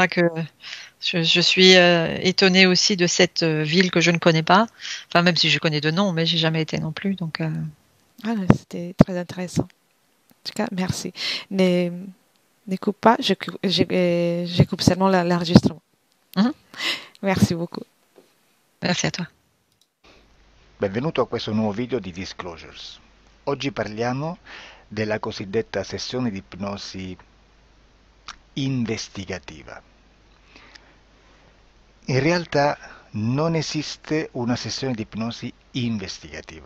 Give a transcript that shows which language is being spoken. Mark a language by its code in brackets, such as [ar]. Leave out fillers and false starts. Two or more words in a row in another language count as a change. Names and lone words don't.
[fr] Faudra que je suis étonnée aussi de cette ville que je ne connais pas. Enfin, même si je connais de nom, mais j'ai jamais été non plus. Donc, Voilà, c'était très intéressant. En tout cas, merci. Ne, ne coupe pas, je coupe seulement l'enregistrement. mhm. Merci beaucoup. Merci à toi. [it] Benvenuto a questo nuovo video di Disclosures. Oggi parliamo della cosiddetta sessione di ipnosi investigativa. In realtà non esiste una sessione di ipnosi investigativa.